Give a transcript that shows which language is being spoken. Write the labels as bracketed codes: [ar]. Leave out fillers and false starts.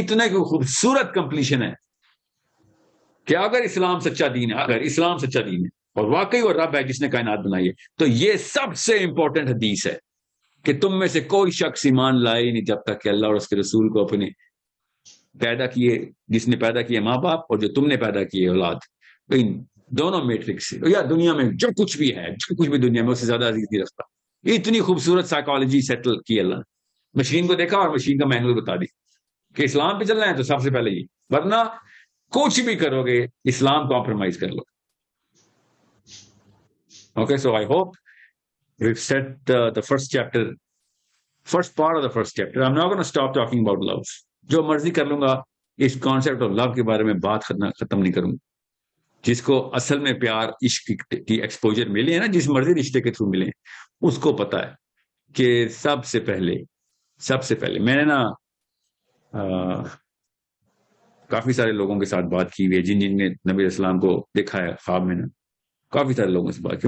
[ur] اتنا کہ خوبصورت کمپلیشن ہے کہ اگر اسلام سچا دین ہے, اگر اسلام سچا دین ہے اور واقعی وہ رب ہے جس نے کائنات بنائی ہے, تو یہ سب سے امپورٹنٹ حدیث ہے کہ تم میں سے کوئی شخص ایمان لائے نہیں جب تک کہ اللہ اور اس کے رسول کو اپنے پیدا کیے, جس نے پیدا کیے ماں باپ اور جو تم نے پیدا کیے اولاد, ان دونوں میٹرکس سے, یا دنیا میں جو کچھ بھی ہے, جو کچھ بھی دنیا میں اس سے زیادہ عزیز نہیں رکھتا. اتنی خوبصورت سائیکالوجی سیٹل کی اللہ نے. مشین کو دیکھا اور مشین کا مینول بتا دی کہ اسلام پہ چلنا ہے تو سب سے پہلے یہ, ورنہ کچھ بھی کرو گے اسلام کمپرومائز کر لو. [en] Okay, so I hope we've set the first chapter, first part of the first chapter. I'm not going to stop talking about love. [ur] جو مرضی کر لوں گا, اس کانسیپٹ آف لو کے بارے میں بات ختم نہیں کروں. جس کو اصل میں پیار عشق کی ایکسپوجر ملے ہیں نا, جس مرضی رشتے کے تھرو ملے ہیں, اس کو پتا ہے کہ سب سے پہلے میں نے نا کافی سارے لوگوں کے ساتھ بات کی ہوئی ہے جن نے نبی علیہ السلام کو دیکھا ہے خواب میں. نا کافی سارے لوگوں سے بات کی.